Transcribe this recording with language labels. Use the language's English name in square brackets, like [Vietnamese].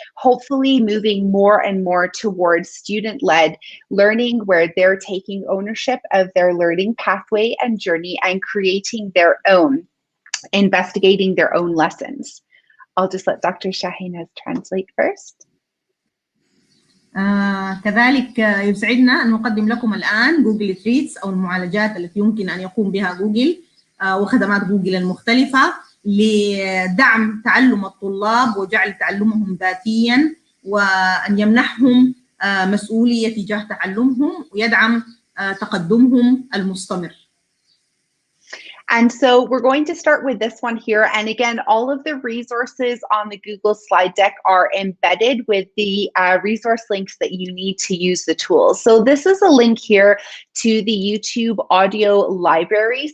[English] Hopefully moving more and more towards student-led learning, where they're taking ownership of their learning pathway and journey and creating their own, investigating their own lessons. I'll just let Dr. Shahinaz translate first. [Arabic] كذلك يسعدنا أن نقدم لكم الآن Google Treats أو المعالجات التي يمكن أن يقوم بها جوجل وخدمات جوجل المختلفة لدعم تعلم الطلاب وجعل تعلمهم ذاتيا، وأن يمنحهم مسؤولية تجاه تعلمهم ويدعم تقدمهم المستمر. [English] And so we're going to start with this one here. And again, all of the resources on the Google slide deck are embedded with the resource links that you need to use the tools. So this is a link here to the YouTube audio library.